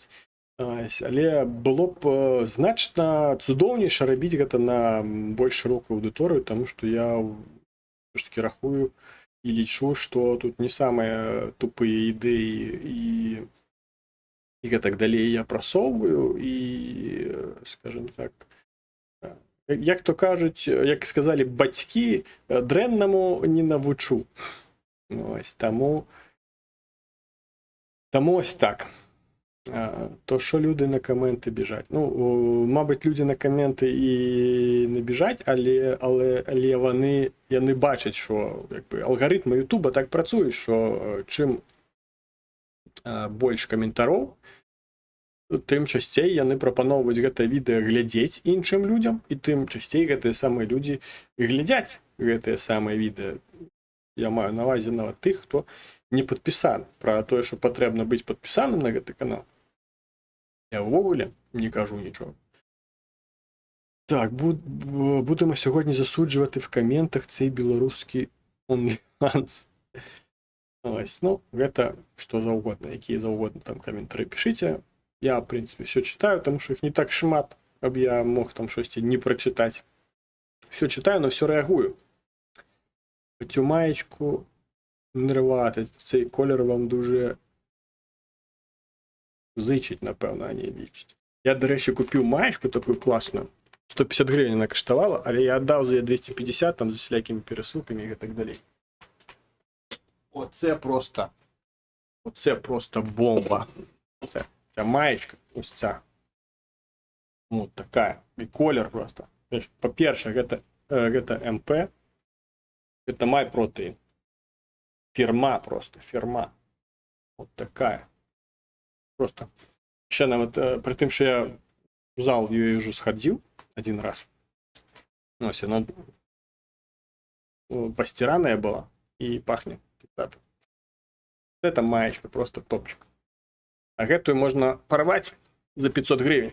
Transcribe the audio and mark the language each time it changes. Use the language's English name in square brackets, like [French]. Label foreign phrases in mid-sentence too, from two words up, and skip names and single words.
[Belarusian] Ось, але было б значна цудоўнейша рабіць гэта на больш шырокую аўдыторыю, таму што я ўсё ж такі рахую і лічу, што тут не самыя тупыя ідэі і гэтак далей я прасоўваю і, скажем так, як то кажуць, як сказалі бацькі, дрэннаму не навучу. Ось, таму ось так. [Ukrainian] То що люди на коменти біжать? Ну, мабуть, люди на коменти і не біжать, але вони, [Belarusian] яны бачать, що якби, алгоритми Ютуба так працюють, що чим больш каментароў, тым часцей яны прапаноўваюць гэта відэа глядзець іншым людзям, і тым часцей гэтыя самыя людзі глядзяць гэтыя самыя відэа. Я маю на ўвазе нават тых, хто не падпісаны. Пра тое, што патрэбна быць падпісаным на гэты канал, я ўвогуле не кажу нічого. [Ukrainian] Так, будемо сьогодні засуджувати в коментах цей білоруський OnlyFans. Ось, ну, [Belarusian] гэта што заўгодна, якія заўгодна там каментары пішыце. [Ukrainian] Я, в принципе, все читаю, тому що їх не так шмат, аб я мог там щось не прочитати. [Russian] Все читаю, но все реагую. [Ukrainian] Цю маєчку не рвати, цей колір вам дуже зичить, напевно, а не лічить. Я, до речі, купив маєчку таку класну. 150 гривень вона коштувала, але я віддав за 250 там, з всілякими пересилками і так далі. Оце просто бомба. Ця маєчка, ось ця. Вот така. І колір просто. По-перше, це МП. Це MyProtein. Фірма просто, фірма. [Russian] Вот такая. Просто. [Ukrainian] Ще навіть, при тим, що я в зал її вже сходив один раз. Ось, вона постиранная була і пахне. Це маєчка, просто топчик. [Belarusian] А гэтую можна порвать [Ukrainian] за 500 гривень.